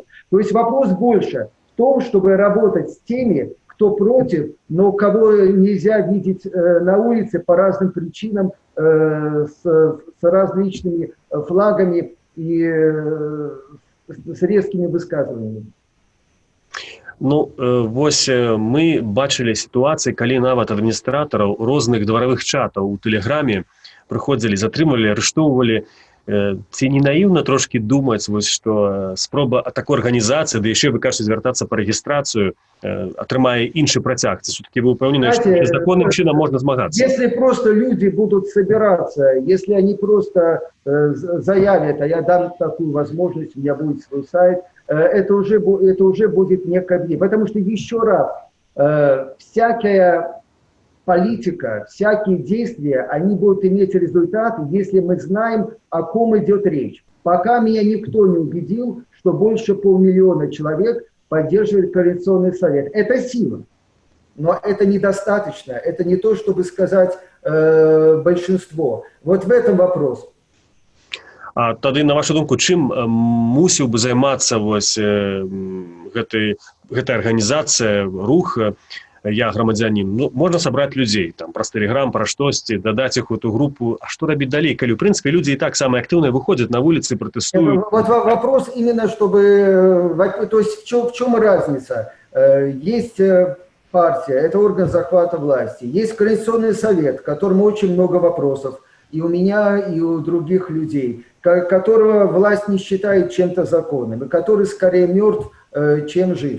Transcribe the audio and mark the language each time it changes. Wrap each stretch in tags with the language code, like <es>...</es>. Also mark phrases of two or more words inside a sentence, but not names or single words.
<ru>То есть вопрос больше в том, чтобы работать с теми, кто против, но кого нельзя видеть на улице по разным причинам, с различными флагами и с резкими высказываниями.</ru> <be>Вось мы бачылі сітуацыі, калі нават адміністратараў розных дваравых чатаў у Тэлеграме прыходзілі, затрымвалі, арыштоўвалі. ці не наіўна трошки думаць, вось, што спроба такой арганізацыі, да яшчэ вы кажаце звяртацца па рэгістрацыю, атрымае іншы працяг. Ці все-таки вы упэўнены, што законным чынам можна змагацца?</be> <ru>Если просто люди будут собираться, если они просто заявят, а я дам такую возможность, у меня будет свой сайт, это уже будет не ко мне. Потому что, еще раз, всякая политика, всякие действия, они будут иметь результаты, если мы знаем, о ком идет речь. Пока меня никто не убедил, что больше 500 000 человек поддерживает Координационный совет. Это сила, но это недостаточно. Это не то, чтобы сказать большинство. Вот в этом вопрос.</ru> <be>А тады, на вашу думку, чым мусіў бы займацца вось гэтая арганізацыя, рух «Я грамадзянін»? Ну, можна сабраць людзей, там, праз Telegram, пра штосьці, дадаць іх у эту групу. А што рабіць далей, калі, в прынцыпе, людзі і так самыя актыўныя выходзяць на вуліцы, пратэстуюць?</be> <ru>Вот вопрос именно, чтобы... То есть в чем разница? Есть партия, это орган захвата власти. Есть Координационный совет, которому очень много вопросов. И у меня, и у других людей, которого власть не считает чем-то законным, и который скорее мертв, чем жив.</ru>